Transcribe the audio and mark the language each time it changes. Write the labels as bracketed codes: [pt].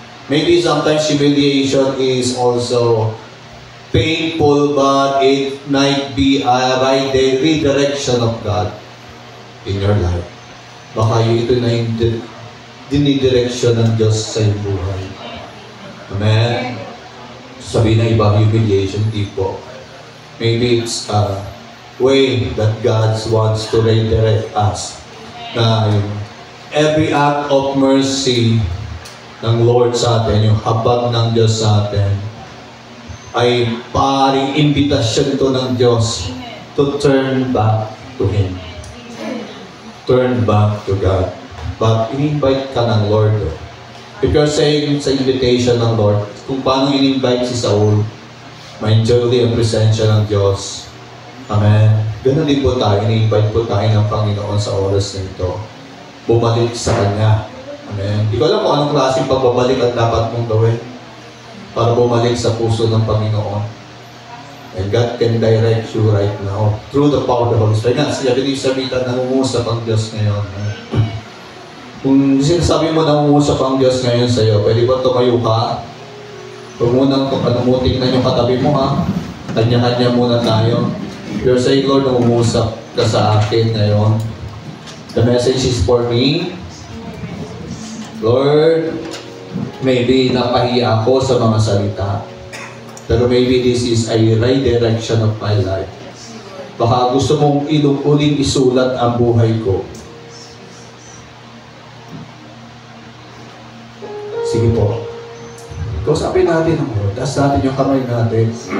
[en] Maybe sometimes humiliation is also painful, but it might be a redirection of God in your life. [tl] Baka ito na yung dinidireksyon ng Diyos sa iyong buhay. Amen? Sabi na iba, humiliation, di po. [en] Maybe it's a way that God wants to redirect us. [tl] Na [en] every act of mercy [tl] ng Lord sa atin, yung habag ng Diyos sa atin, ay paring imbitasyon ito ng Diyos [en] to turn back to Him. Turn back to God. But [tl] in-invite ka ng [en] Lord. If you're saying [tl] sa invitation ng Lord, kung paano in-invite si Saul, ma-enjoy ang presensya ng Diyos. Amen. Ganun din po tayo, in-invite po tayo ng Panginoon sa oras na ito. Bumalik sa Kanya. Amen. Di ko alam kung anong klaseng pagbabalik ang dapat mong gawin para bumalik sa puso ng Panginoon. [en] And God can direct you right now through the power of the Holy Spirit. [tl] Siya sabitan, nangungusap ang Diyos ngayon. Kung sinasabi mo nangungusap ang Diyos ngayon sa iyo, pwede ba tumayo ka? Huwag mo nang panumutik na yung katabi mo, ha? Kanya-kanya muna tayo. [en] You're saying, Lord, [tl] nangungusap ka sa akin ngayon. [en] The message is for me. [tl] Lord, maybe napahiya ako sa mga salita. [en] Pero maybe this is a redirection of my life. [tl] Baka gusto mong uling isulat ang buhay ko. Sige po. Kausapin natin ang Lord. Taas natin yung kamay natin.